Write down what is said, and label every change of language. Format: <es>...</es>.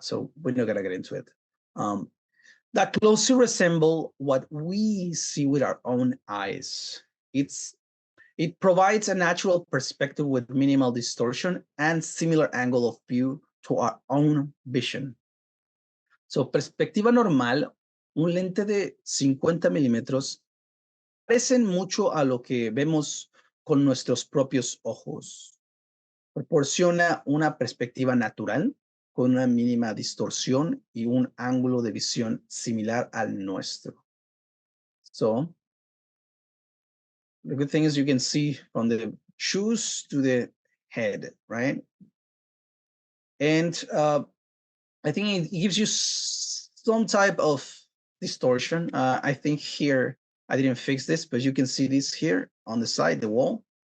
<en>So we're not going to get into it. That closely resemble what we see with our own eyes. It provides a natural perspective with minimal distortion and similar angle of view to our own vision.</en> <es>So, perspectiva normal, un lente de 50 milímetros, parecen mucho a lo que vemos con nuestros propios ojos. Proporciona una perspectiva natural con una mínima distorsión y un ángulo de visión similar al nuestro.</es> <en>So, the good thing is you can see from the shoes to the head, right? And I think it gives you some type of distortion. I think here, I didn't fix this, but you can see this here on the side, the wall.</en>